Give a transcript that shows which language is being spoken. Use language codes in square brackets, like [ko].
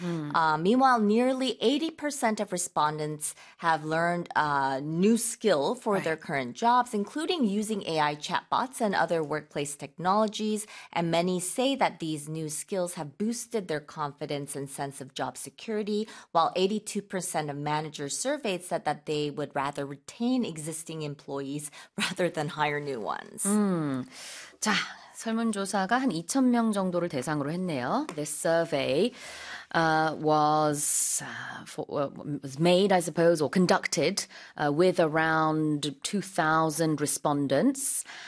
[en] Meanwhile, nearly 80% of respondents have learned a new skill for their current jobs, including using AI chatbots and other workplace technologies, and many say that these new skills have boosted their confidence and sense of job security, while 82% of managers surveyed said that they would rather retain existing employees rather than hire new ones. [ko] 자, 설문조사가 한 2,000명 정도를 대상으로 했네요. [en] This survey was made, I suppose, or conducted with around 2,000 respondents.